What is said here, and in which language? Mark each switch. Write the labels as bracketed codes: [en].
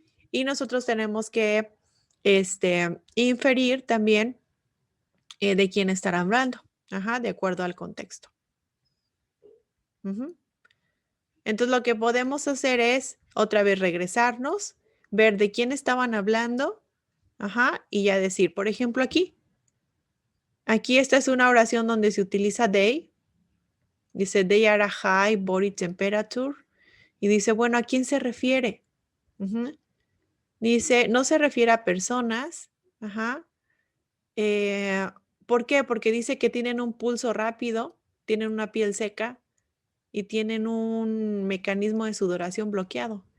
[es] Y nosotros tenemos que inferir también de quién estará hablando, de acuerdo al contexto. Ujú. Entonces, lo que podemos hacer es otra vez regresarnos, ver de quién estaban hablando, y ya decir, por ejemplo, aquí esta es una oración donde se utiliza they. Dice, [en] they are a high body temperature. [es] Y dice, bueno, ¿a quién se refiere? Ujú. Dice, no se refiere a personas. ¿Por qué? Porque dice que tienen un pulso rápido, tienen una piel seca y tienen un mecanismo de sudoración bloqueado.